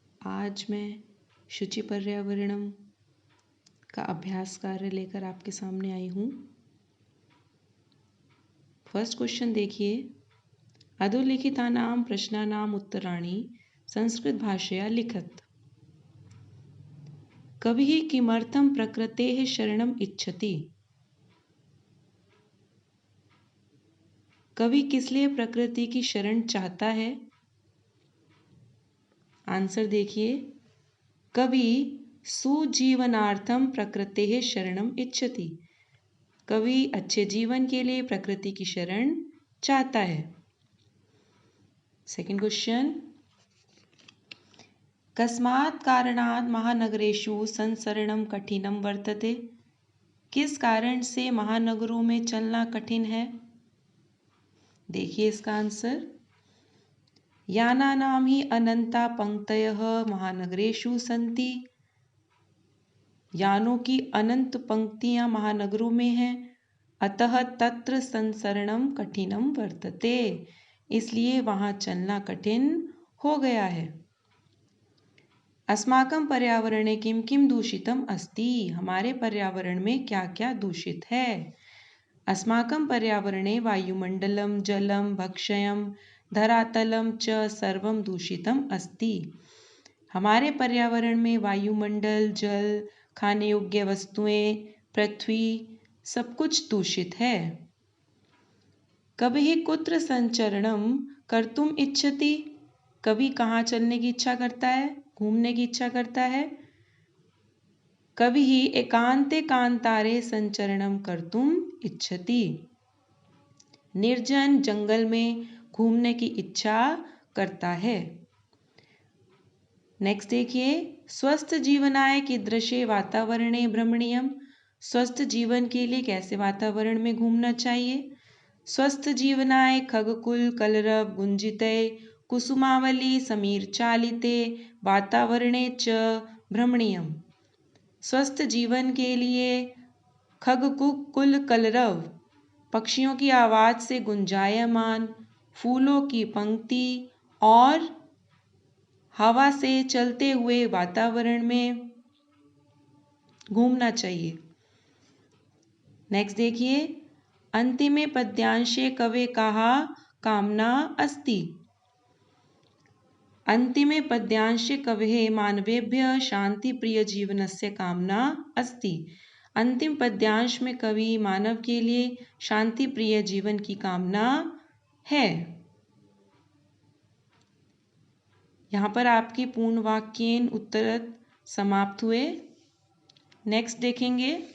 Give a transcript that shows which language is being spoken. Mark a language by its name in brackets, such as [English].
[Hindi] आज मैं शुचि पर्यावरणम का अभ्यास कार्य लेकर आपके सामने आई हूँ। फर्स्ट क्वेश्चन देखिए। [Sanskrit] अधोलिखितानां प्रश्नानाम् उत्तराणि संस्कृत भाषया लिखत। कविः किमर्थं प्रकृतेः शरणम् इच्छति? [Hindi] कवि किस लिए प्रकृति की शरण चाहता है? आंसर देखिए। [Sanskrit] कवि सुजीवनार्थम प्रकृतेः शरणम इच्छति। [Hindi] कवि अच्छे जीवन के लिए प्रकृति की शरण चाहता है। Second question. [Sanskrit] कस्मात् कारणात् महानगरेषु संचरणं कठिनं वर्तते? [Hindi] किस कारण से महानगरों में चलना कठिन है? देखिए इसका आंसर। [Sanskrit] यानानां हि अनंता पंक्तयः महानगरेषु सन्ति। [Hindi] यानों की अनंत पंक्तियां महानगरों में हैं, [Sanskrit] अतः तत्र संचरणं कठिनं वर्तते। [Hindi] इसलिए वहां चलना कठिन हो गया है। [Sanskrit] अस्माकं पर्यावरणे किं किं दूषितम् अस्ति? [Hindi] हमारे पर्यावरण में क्या क्या दूषित है? [Sanskrit] अस्माकं पर्यावरणे वायुमंडलं, जलं, भक्षयं, धरातलं च सर्वं दूषितम् अस्ति। [Hindi] हमारे पर्यावरण में वायुमंडल, जल, खाने योग्य वस्तुएं, पृथ्वी सब कुछ दूषित है। [Sanskrit] कविः कुत्र संचरणं कर्तुम् इच्छति? [Hindi] कवि कहाँ चलने की इच्छा करता है? घूमने की इच्छा करता है। [Sanskrit] कविः एकांते कांतारे संचरणं कर्तुम् इच्छति। [Hindi] निर्जन जंगल में घूमने की इच्छा करता है। नेक्स्ट देखिए। [Sanskrit] स्वस्थ जीवनाय कीदृशे वातावरणे भ्रमणीयम्? [Hindi] स्वस्थ जीवन के लिए कैसे वातावरण में घूमना चाहिए? [Sanskrit] स्वस्थ जीवनाय खगकुल कलरव गुंजिते कुसुमावली समीर चालिते वातावरणे च भ्रमणीयम्। [Hindi] स्वस्थ जीवन के लिए खगकुल कलरव पक्षियों की आवाज से गुंजायमान, फूलों की पंक्ति और हवा से चलते हुए वातावरण में घूमना चाहिए। नेक्स्ट देखिए। [Sanskrit] अंतिमे पद्यांशे कवे कहा कामना अस्ति? अंतिमे पद्यांशे कवेः मानवेभ्यः शांति प्रिय जीवनस्य कामना अस्ति। [Hindi] अंतिम पद्यांश में कवि मानव के लिए शांति प्रिय जीवन की कामना है। यहाँ पर आपकी पूर्ण वाक्येन उत्तर समाप्त हुए। नेक्स्ट देखेंगे।